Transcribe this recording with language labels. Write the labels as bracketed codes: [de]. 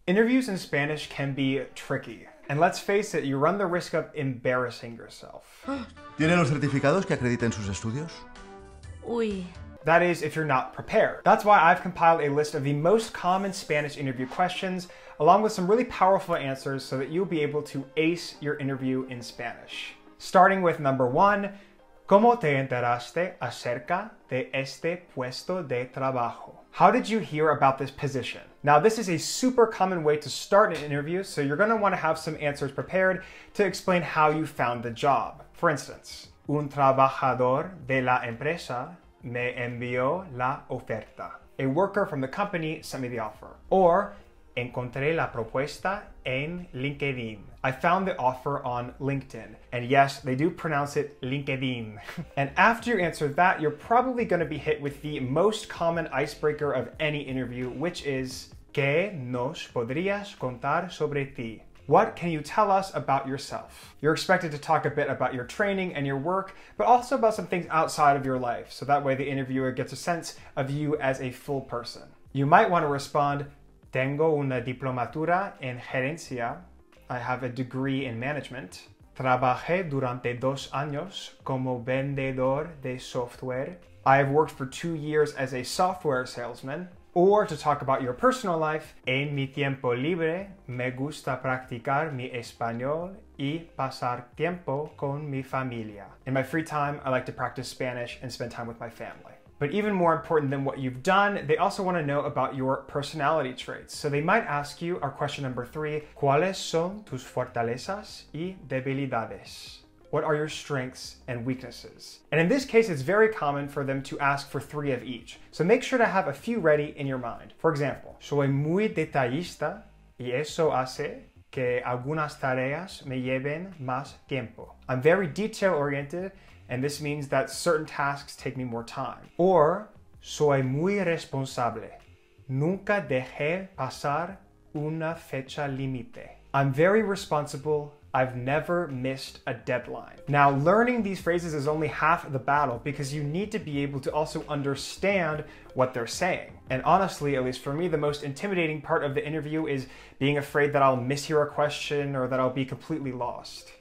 [en] Interviews in Spanish can be tricky. And let's face it, you run the risk of embarrassing yourself. [es] ¿Tiene los certificados que acrediten sus estudios? Uy. [en] That is, if you're not prepared. That's why I've compiled a list of the most common Spanish interview questions, along with some really powerful answers so that you'll be able to ace your interview in Spanish. Starting with number 1, [es] ¿Cómo te enteraste acerca de este puesto de trabajo? [en] How did you hear about this position? Now, this is a super common way to start an interview, so you're going to want to have some answers prepared to explain how you found the job. For instance, [es] un trabajador de la empresa me envió la oferta. [en] A worker from the company sent me the offer. Or, [es] encontré la propuesta en LinkedIn. [en] I found the offer on LinkedIn. And yes, they do pronounce it LinkedIn. And after you answer that, you're probably going to be hit with the most common icebreaker of any interview, which is, [es] ¿Qué nos podrías contar sobre ti? [en] What can you tell us about yourself? You're expected to talk a bit about your training and your work, but also about some things outside of your life, so that way the interviewer gets a sense of you as a full person. You might want to respond, [es] Tengo una diplomatura en gerencia. [en] I have a degree in management. [es] Trabajé durante 2 años como vendedor de software. [en] I have worked for 2 years as a software salesman. Or to talk about your personal life, [es] en mi tiempo libre me gusta practicar mi español y pasar tiempo con mi familia. [en] In my free time, I like to practice Spanish and spend time with my family. But even more important than what you've done, they also want to know about your personality traits. So they might ask you, our question number 3, [es] ¿Cuáles son tus fortalezas y debilidades? [en] What are your strengths and weaknesses? And in this case, it's very common for them to ask for 3 of each. So make sure to have a few ready in your mind. For example, [es] soy muy detallista y eso hace que algunas tareas me lleven más tiempo. [en] I'm very detail-oriented, and this means that certain tasks take me more time. Or, [es] soy muy responsable. Nunca dejé pasar una fecha límite. [en] I'm very responsible. I've never missed a deadline. Now, learning these phrases is only half the battle because you need to be able to also understand what they're saying. And honestly, at least for me, the most intimidating part of the interview is being afraid that I'll mishear a question or that I'll be completely lost.